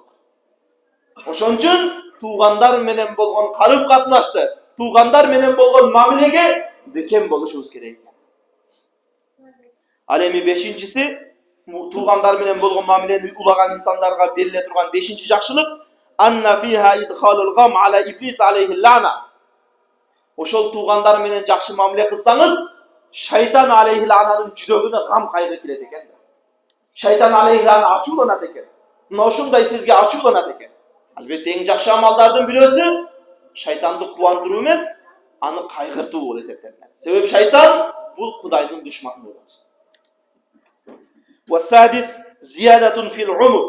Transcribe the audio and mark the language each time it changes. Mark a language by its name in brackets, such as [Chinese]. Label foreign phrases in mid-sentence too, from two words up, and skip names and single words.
[Kyrgyz] Ошон үчүн туугандар менен болгон карым катнашты, туугандар менен болгон мамилеге бекем болушубуз керек. Ал эми бешинчиси, туугандар менен болгон мамилени улаган инсандарга бериле турган бешинчи жакшылык, [Arabic] أن فيها إدخال الغم على إبليس عليه اللعنة. [Kyrgyz] Ошол туугандар менен жакшы мамиле кылсаңыз, шайтан [Arabic] عليه اللعنة [Kyrgyz] жүрөгүнө гам кайгы кирет экен. Шайтан [Arabic] عليه اللعنة [Kyrgyz] ачууланат экен. Мына ушундай сизге ачууланат экен. Албетте эң жакшы амалдардын бирөөсү шайтанды кубандыруу эмес, аны кайгыртуу болуп эсептелет. Себеп шайтан бул Кудайдын душманы болот. [Arabic] والسادس زيادة في العمر.